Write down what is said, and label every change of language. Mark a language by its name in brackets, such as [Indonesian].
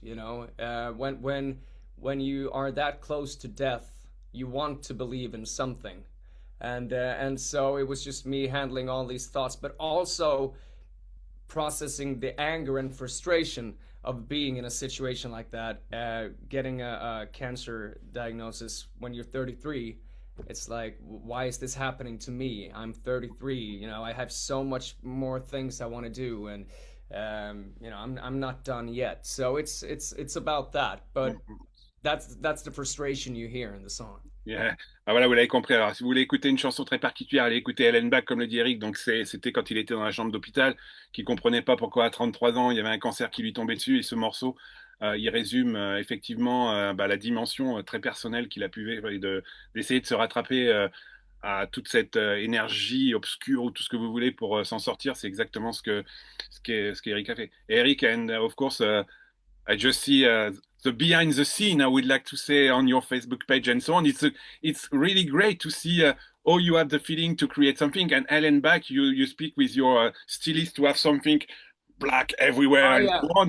[English] When you are that close to death, you want to believe in something, and so it was just me handling all these thoughts, but also processing the anger and frustration of being in a situation like that, getting a cancer diagnosis when you're 33, It's like, why is this happening to me? I'm 33, you know, I have so much more things I want to do, and you know, I'm not done yet. So it's about that, but that's the frustration you hear in the song. Yeah. [French] Ah, voilà, vous l'avez compris. Alors, si vous voulez écouter une chanson très particulière, allez écouter Ellenbach, comme le dit Eric. Donc, c'était quand il était dans la chambre d'hôpital, qu'il comprenait pas pourquoi à 33 ans, il y avait un cancer qui lui tombait dessus. Et ce morceau, il résume effectivement la dimension très personnelle qu'il a pu vivre et d'essayer de se rattraper à toute cette énergie obscure ou tout ce que vous voulez pour s'en sortir. C'est exactement ce qu'Eric a fait. [English] Et Eric, and of course, I just see the behind the scene, I would like to say, on your Facebook page and so on. It's really great to see how you have the feeling to create something. And Ellen back, you speak with your stylist to have something black everywhere and so on.